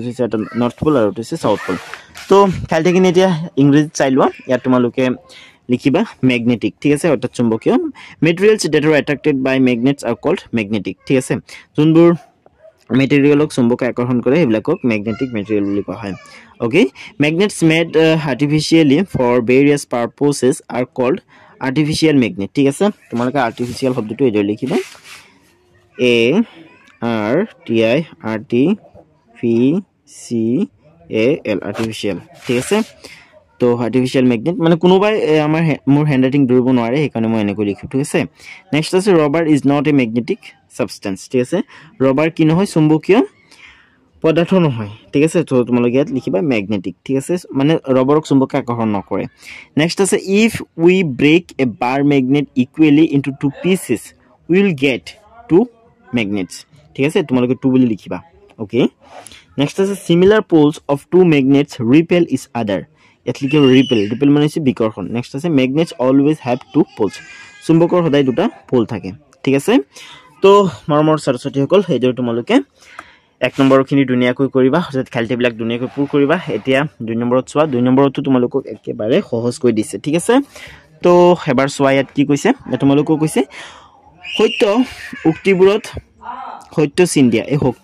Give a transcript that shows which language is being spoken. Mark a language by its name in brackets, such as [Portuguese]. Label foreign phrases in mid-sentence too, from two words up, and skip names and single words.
[Assamese] হৈছে এটা [English] North pole [Assamese] আৰু এটা হৈছে [English] South pole [Assamese] তো খালিখিনি এতিয়া ইংৰাজীত চাই লোৱা ইয়াত তোমালোকে লিখিবা ম্যাগনেটিক ঠিক আছে অৰ্থাৎ চুম্বকীয় [English] materials that are attracted by magnets are called magnetic [Assamese] ঠিক আছে যোনবোৰ মেটেৰিয়েলক চুম্বকে আকৰ্ষণ কৰে সেইবিলাকক [English] magnetic material [Assamese] বুলি কোৱা হয় [English] okay magnets made artificially for various purposes are called artificial magnet [Assamese] ঠিক আছে তোমালোকে artificial শব্দটো এডৰ লিখিবা a r t i r t v c a l artificial ঠিক আছে তো [English] artificial magnet [Assamese] মানে কোনোবাই আমাৰ মোৰ হ্যান্ডৰাইটিং ধৰিব নোৱাৰে সেইকাৰণে মই এনেকৈ লিখো ঠিক আছে নেক্সট আছে [English] rubber is not a magnetic substance [Assamese] ঠিক আছে rubber কি নহয় চুম্বকীয় পদাৰ্থ নহয় ঠিক আছে তো তোমালোকে ইয়াত লিখিবা ম্যাগনেটিক ঠিক আছে মানে ৰবৰক চুম্বকে আকৰ্ষণ নকৰে নেক্সট আছে if we break a bar magnet [English] equally into two pieces we will get two magnets [Assamese] ঠিক আছে তোমালোকে [English] two [Assamese] বুলি লিখিবা [English] okay next আছে similar poles of two magnets repel each other [Assamese] ইয়াত লিখিবা repel মানে হৈছে বিকৰ্ষণ next আছে [English] magnets always have two poles [Assamese] চুম্বকৰ সদায় দুটা পোল থাকে ঠিক আছে তো মৰমৰ সৰস্বতী সকল এইদৰে তোমালোকে এক নম্বৰখিনি ধুনিয়াকৈ কৰিবা অৰ্থাৎ খালিবিলাক ধুনিয়াকৈ পুৰ কৰিবা এতিয়া দুই নম্বৰত চোৱা দুই নম্বৰতো তোমালোকক একেবাৰে সহজ কৰি দিছে ঠিক আছে তো এবাৰ চোৱা ইয়াত কি কৈছে তোমালোকক কৈছে সত্য উক্তিবোৰত সত্য চিন দিয়া এই